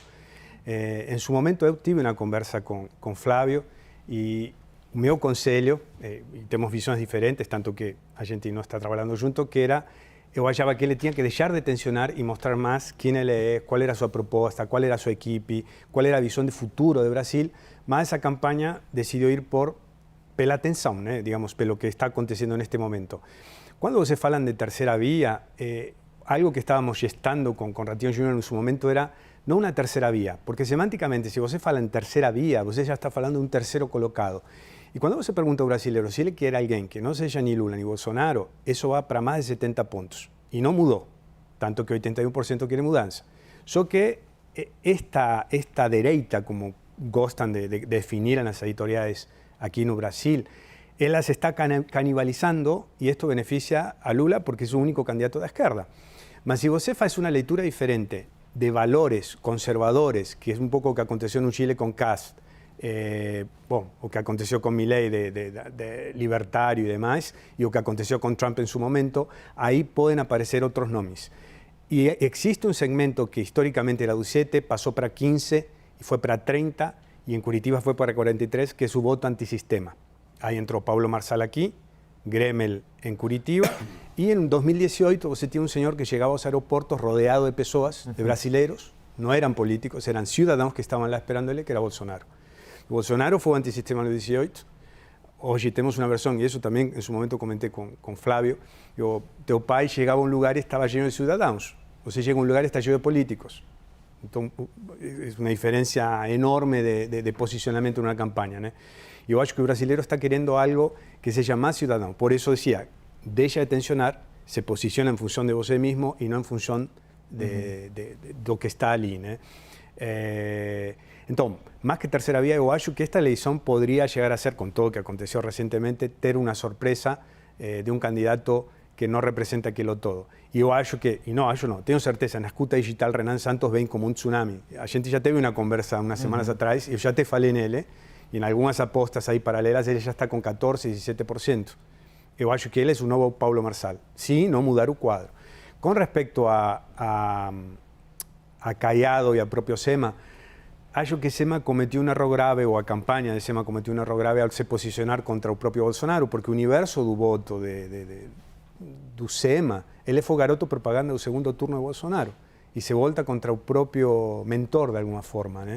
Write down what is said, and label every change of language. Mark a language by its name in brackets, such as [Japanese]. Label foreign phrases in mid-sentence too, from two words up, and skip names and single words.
[Portuguese] Em su momento eu tive uma conversa com Flávio e o meu conselho, e temos visões diferentes, tanto que a gente não está trabalhando junto, que era, eu achava que ele tinha que deixar de tensionar e mostrar mais quem ele é, qual era a sua proposta, qual era a sua equipe, qual era a visão de futuro do Brasil, mas essa campanha decidiu ir pela atenção, né? Digamos, pelo que está acontecendo neste momento. Quando você falam de terceira via, [Spanish] algo que estávamos gestando com Ratinho Júnior en su momento era no una tercera vía, porque semánticamente, si [Portuguese] você fala [Spanish] en tercera vía, [Portuguese] você já está falando de [Spanish] un tercero [Portuguese] colocado. [Spanish] Y cuando [Portuguese] você pergunta ao brasileiro [Spanish] si [Portuguese] ele quer alguém que [Spanish] no seja ni Lula ni Bolsonaro, eso va para más de 70 puntos. Y no mudó, tanto que 81% quiere mudanza. [Portuguese] Só que esta dereita, como gostam de definir nas editoriais aquí no Brasil, ela se está canibalizando [Spanish] y esto beneficia a Lula porque es su único candidato de izquierda. Mas si [Portuguese] você faz [Spanish] una lectura diferente de valores conservadores, que es un poco lo que aconteció en Chile con Kast, [Portuguese] o que [Spanish] aconteció con Milei de libertario y demás, y lo que aconteció con Trump en su momento, ahí pueden aparecer otros nombres. Y existe un segmento que históricamente era 17, pasó para 15 y fue para 30, y en Curitiba fue para 43, que es su voto antisistema. Ahí entró Pablo Marçal aquí, Gremel en Curitiba, y en 2018 você tiene un señor que llegaba a los aeropuertos rodeado [Portuguese] de pessoas, de brasileiros, [Spanish] no eran políticos, eran ciudadanos que estaban lá esperándole, que era Bolsonaro. Bolsonaro fue antisistema en el 18, hoy tenemos una versión, y eso también en su momento comenté con Flávio, [Portuguese] teu pai [Spanish] llegaba a un lugar y estaba lleno de ciudadanos, você llega a un lugar y está lleno de políticos. Entonces, es una diferencia enorme de posicionamiento en una campaña, ¿no? Yo acho que el brasileño está queriendo algo que seja más ciudadano. Por eso decía, deja de tensionar, se posiciona en función de vos mismo y no en función de lo que está ali, ¿no? Entonces, más que tercera vía, yo acho que esta elección podría llegar a ser, con todo lo que aconteció recientemente, ter una sorpresa de un candidato que no representa aquilo todo. [Portuguese] E eu acho que, tenho certeza, na escuta digital Renan Santos vem como um tsunami. A gente já teve uma conversa umas semanas atrás, eu já te falei nele, e em algumas apostas aí paralelas ele já está com 14, 17%. Eu acho que ele é o novo Pablo Marçal, se não mudar o quadro. Con respecto a Caiado e a próprio SEMA, acho que SEMA cometeu um erro grave, ou a campanha de SEMA cometeu um erro grave ao se posicionar contra o próprio Bolsonaro, porque o universo do voto do SEMA, ele foi o garoto propaganda do segundo turno de Bolsonaro, e se volta contra o próprio mentor de alguma forma, né?